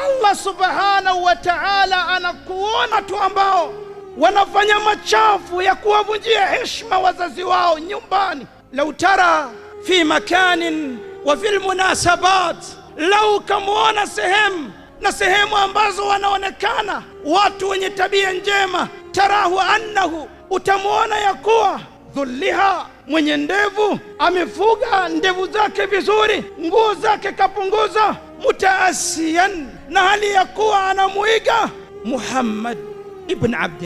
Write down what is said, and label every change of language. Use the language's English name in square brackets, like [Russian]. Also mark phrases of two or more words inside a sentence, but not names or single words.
[Swahili] Allah [Arabic] سبحانه وتعالى [Swahili] anakuona watu ambao wanafanya machafu ya kuwavunjia heshima wazazi wao nyumbani. [Arabic] لو ترى في مكان وفي المناسبات, [Swahili] lau kamuona sehemu ambazo wanaonekana watu wenye tabia njema, [Arabic] تراه أنه, [Swahili] utamuona ya kuwa dhulliha, mwenye ndevu, amefuga ndevu zake vizuri, nguo zake kapunguza, mutaasiyan, na hali ya kuwa anamuiga Muhammad ibn Abdi.